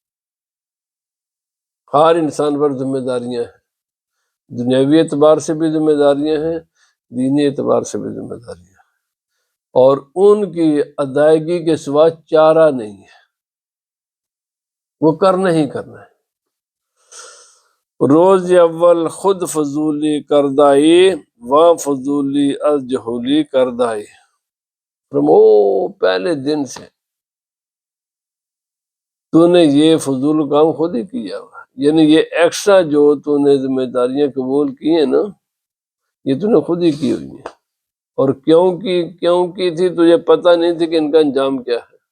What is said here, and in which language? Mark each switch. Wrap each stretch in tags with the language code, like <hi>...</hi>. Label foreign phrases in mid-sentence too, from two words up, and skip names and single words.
<ur>ہر انسان پر ذمہ داریاں ہیں. دنیاوی اعتبار سے بھی ذمہ داریاں ہیں، دینی اعتبار سے بھی ذمہ داریاں ہیں، اور ان کی ادائیگی کے سوا چارہ نہیں ہے. وہ کرنا ہی کرنا ہے.</ur> <fa>روز اول خود فضولی کردائی وہاں فضولی از جہولی کردائی.</fa> <ur>پہلے دن سے تو نے یہ فضول کام خود ہی کیا ہوا. یعنی یہ ایکسٹرا جو تو نے ذمہ داریاں قبول کی ہیں نا، یہ تو نے خود ہی کی ہوئی ہیں. اور کیوں کی تھی تجھے پتہ نہیں تھی کہ ان کا انجام کیا ہے.</ur>